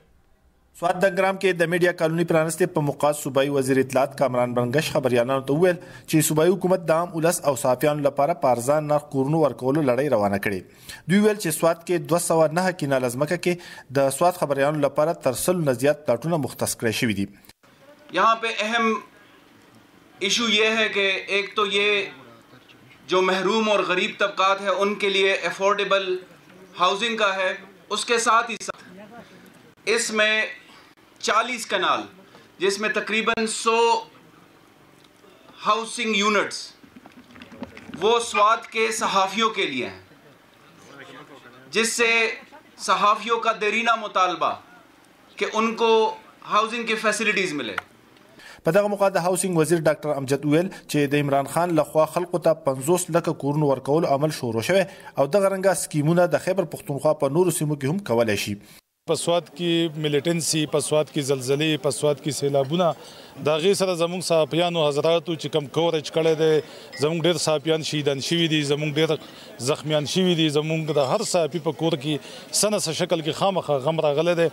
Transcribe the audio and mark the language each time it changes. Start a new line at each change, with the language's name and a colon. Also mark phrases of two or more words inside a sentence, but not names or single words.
Pashto: سوات د ګرام کې د میډیا کالوني پرانسته په موقع صوبایي وزیر اطلاعات کامران منګش خبريالانو ته وویل چې صوبایي حکومت د عام ولس او صحافیانو لپاره پارزان نرخ کورونو ورکولو لړۍ روانه کړې. دوی ویل چې سوات کې 209 کینال ازمکه کې د سوات خبريالانو لپاره تر 100 نه زیات پلاټونه مختص کړي شوي دي.
Urdu: یہاں پہ اہم ایشو یہ ہے کہ ایک تو یہ جو محروم اور غریب طبقات ہے ان کے لیے
English: affordable housing
Urdu: کا ہے، اس کے ساتھ ہی ساتھ اس میں 40 کنال جس میں تقریباً 100
English: housing units
Urdu: وہ سوات کے صحافیوں کے لیے ہیں، جس سے صحافیوں کا دیرینہ مطالبہ کہ ان کو ہاؤسنگ کی فیسیلیٹیز ملے.
Pashto: په دغه موقع د هاوسینګ وزیر ډاکټر امجد ویل چې د عمران خان لخوا خلکو ته 50 لکه کورونو ورکولو عمل شروع شوی او دغه رنګه سکیمونه د خیبر پښتونخوا په نورو سیمو کې هم کولای شي. په سوات کې ملیټنسي، په سوات کې زلزلې، په سوات کې سیلابونه دا غي سره زموږ صحافیانو حضراتو چې کم کوریج کړي دي، زموږ ډېر صحافیان شهیدان شوي دي، زموږ ډېر زخمیان شوي دي، زموږ د هر صحافي په کور کې سنه شکل کې خامخا غم راغلی دی.